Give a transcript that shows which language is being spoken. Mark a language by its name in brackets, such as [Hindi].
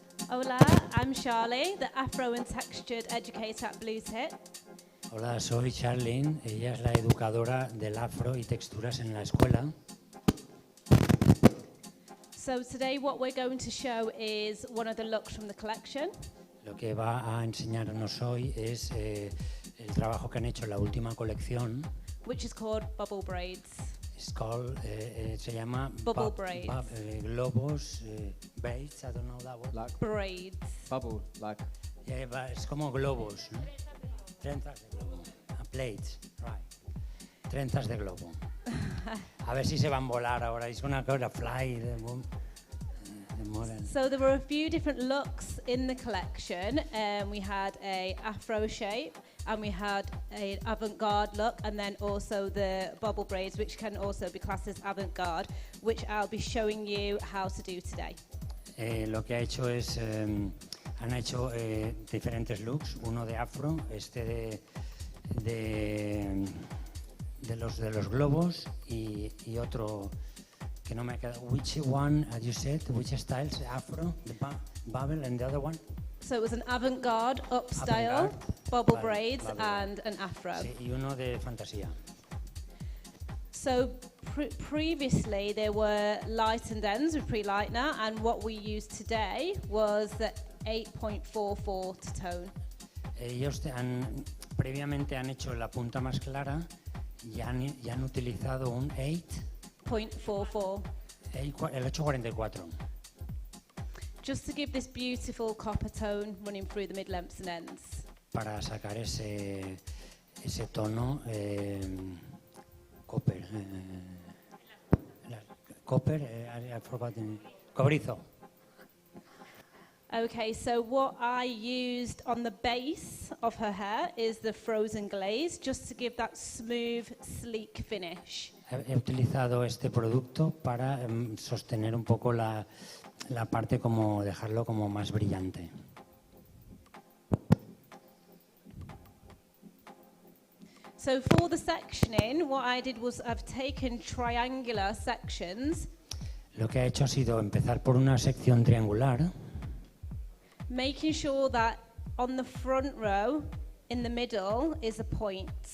[English] Hola, I'm Charlie, the Afro and Textured Educator at Blue Tit. [Spanish] Hola, soy Charlene. Ella es la educadora del afro y texturas en la escuela. [English] So today what we're going to show is one of the looks from the collection. [Spanish] Lo que va a enseñarnos hoy es el trabajo que han hecho en la última colección. [English] Which is called Bubble Braids. [Spanish] Se llama [English] Bubble braids. Globos, braids, I don't know that word. Like braids. Bubble, like. [Spanish] Yeah, es como globos, ¿no? Trenzas de globo. [English] Plates, right. [Spanish] Trenzas de globo. A ver si se van a volar ahora. [English] It's gonna go to fly. So there were a few different looks in the collection. We had a afro shape, and we had an avant-garde look, and then also the bubble braids, which can also be classed as avant-garde, which I'll be showing you how to do today. [Spanish] Lo que ha hecho es, han hecho diferentes looks, uno de afro, de los globos y otro que no me ha quedado. [English] Which one, as you said, which styles? Afro, the bubble, and the other one? So it was an avant-garde, up-style, bubble braids, and an afro. [Spanish] Sí, y uno de fantasía. [English] So previously there were lightened ends with pre-lightener, and what we used today was the 8.44 to tone. [Spanish] Ellos previamente han hecho la punta más clara y han utilizado un [English] 8.44. [Spanish] El 844. [English] Just to give this beautiful copper tone running through the mid-lengths and ends. [Spanish] Para sacar ese tono copper. [English] Copper, I've forgotten. Cobrizo. Okay, so what I used on the base of her hair is the frozen glaze, just to give that smooth, sleek finish. [Spanish] He utilizado este producto para sostener un poco la parte, como dejarlo como más brillante. [English] So for the sectioning, what I did was I've taken triangular sections. [Spanish] Lo que ha hecho ha sido empezar por una sección triangular, [English] Making sure that on the front row, in the middle, is a point.